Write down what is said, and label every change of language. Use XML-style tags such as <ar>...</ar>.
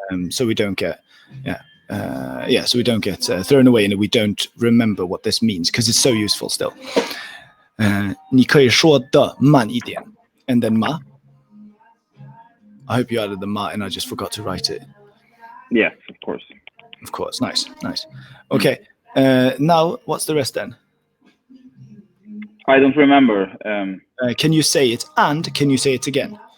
<en>So we don't get so we don't get thrown away and we don't remember what this means, because it's so useful still.</en> <zh>你可以说的慢一点,</zh> <en>and then ma. I hope you added the ma and I just forgot to write it. Yes, of course. Of course. Nice. Okay. Now, what's the rest then? I don't remember. Can you say it, and can you say it again?</en>